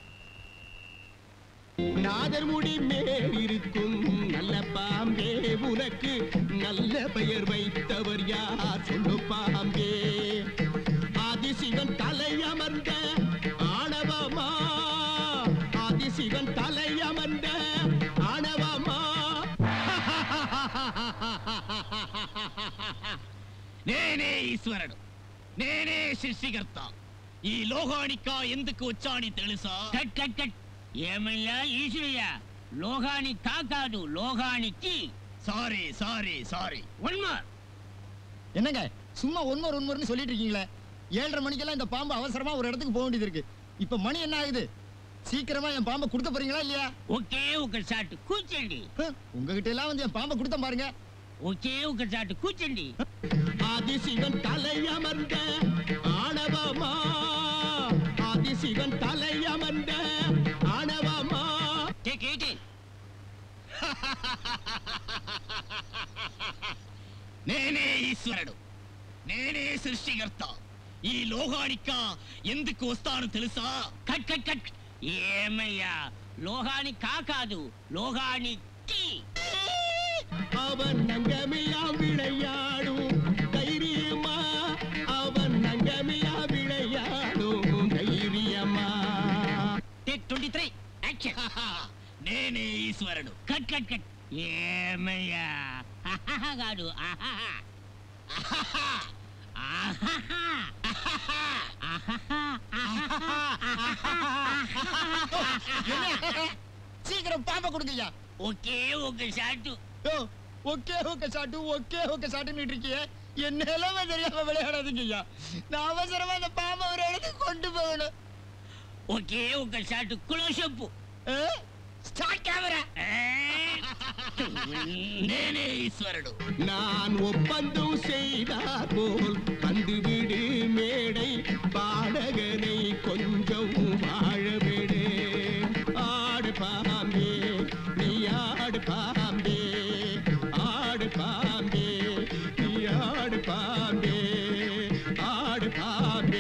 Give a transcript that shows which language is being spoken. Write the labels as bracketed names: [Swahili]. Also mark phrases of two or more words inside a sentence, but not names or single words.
[Tamil] நாதர் முடி மேல் இருக்கும் நல்ல பாம்பே, உனக்கு நல்ல பெயர் வைத்தவர் யார் சொல்லு பாம்பே. ஆதிசிவன் தலை அமர்ந்த ஆணவமா, ஆதிசிவன் தலை அமர்ந்த ஆணவமா. [Telugu] నేనే ఈశ్వరుడు, నేనే సృష్టికర్త. ఈ లోకానికా ఎందుకు వచ్చాని తెలుసా? [English] cut cut cut. [Telugu] ఏమయ్యా ఈశ్వరయ్య, లోకానికి కాదు లోకానికి. [English] sorry sorry sorry. one more. [Tamil] என்னங்க சும்மா ஒன்மோர்னு சொல்லிட்டு இருக்கீங்களே? 7:30 மணிக்கெல்லாம் இந்த பாம்பு அவசரமா ஒரு இடத்துக்கு போக வேண்டியது இருக்கு. இப்ப மணி என்ன ஆகுது? சீக்கிரமா என் பாம்பை கொடுக்க போறீங்களா இல்லையா? [Telugu] ఒకే ఒక షాట్ కూర్చోండి. [Tamil] உங்ககிட்ட எல்லாம் வந்து என் பாம்பை கொடுத்த பாருங்க. [Telugu] ఒకే ఒక షాట్ కూర్చోండి. [Tamil] ஆதிசிவன் தலை அமர்ந்த ஆணவமா, ஆதிசிவன் தலை அமர்ந்த ஆணவமா. [Telugu] టేక్ 18. నేనే ఈశ్వరుడు, నేనే సృష్టికర్త. ఈ లోకానికా ఎందుకు వస్తాను తెలుసా? [English] cut cut cut. [Telugu] ఏమయ్యా లోకానికి కాదు లోకానికి. [Tamil] அவன் நங்கமிலா விளையாடும் தைரியமா, அவன் நங்கமிலா விளையாடும் தைரியமா. [English] take 23. action. [Telugu] నేనే ఈశ్వరుడు. [English] cut cut cut. [Telugu] ఏమయ్యా కాదు [Tamil] சீக்கிரம் பாம்பை கொடுங்கய்யா. [Telugu] ఒకే ఒక షాట్. [Tamil] ஒக்கே ஓகே சாட்டுன்னு இருக்கிய. என் நிலைமை தெரியாம விளையாடாதீங்க ஐயா. நான் அவசரமா அந்த பாம்பை ஒரு இடத்துக்கு கொண்டு போகணும். [Telugu] ఒకే ఒక షాట్ క్లోజప్. [English] start camera. [Telugu] నేనే ఈశ్వరుడు. [Tamil] நான் ஒப்பந்தம் செய்தார் போல் வந்துவிடு மேடை, பாடகனை கொஞ்சம் வாழ விடு. ஆடு பாம்பே நீ ஆடு பாம்பே, ஆடு பாம்பே நீ ஆடு பாம்பே, ஆடு பாம்பே